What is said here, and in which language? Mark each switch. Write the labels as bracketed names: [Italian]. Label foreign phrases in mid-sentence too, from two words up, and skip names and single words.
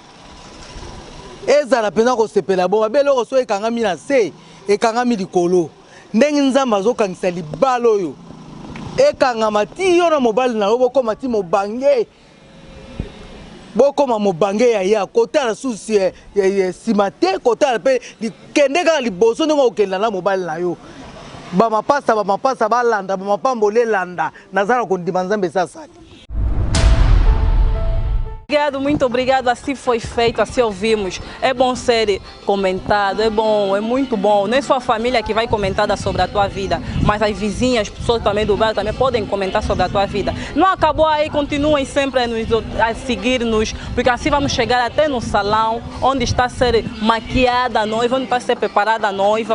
[Lingala] ezala pena kosepela bo mabe eloko so ekangami na se ekangami likolo ndenge Nzambe azokangisa libala oyo ekangama ti yo na mobali na yo bokoma ti mobange bokoma mobange ya kotala susi nsima te kotala mpe kende kaka liboso ndenge okenda na mobali na yo bamapasa balanda bamapamboli elanda nazala kondima Nzambe esasali. [Portuguese] Muito obrigado, assim foi feito, assim ouvimos. É bom ser comentado, é muito bom. Não é só a família que vai comentar sobre a tua vida, mas as vizinhas, pessoas também do bairro também podem comentar sobre a tua vida. Não acabou aí, continuem sempre a seguir-nos, porque assim vamos chegar até no salão, onde está a ser maquiada a noiva, onde está a ser preparada a noiva.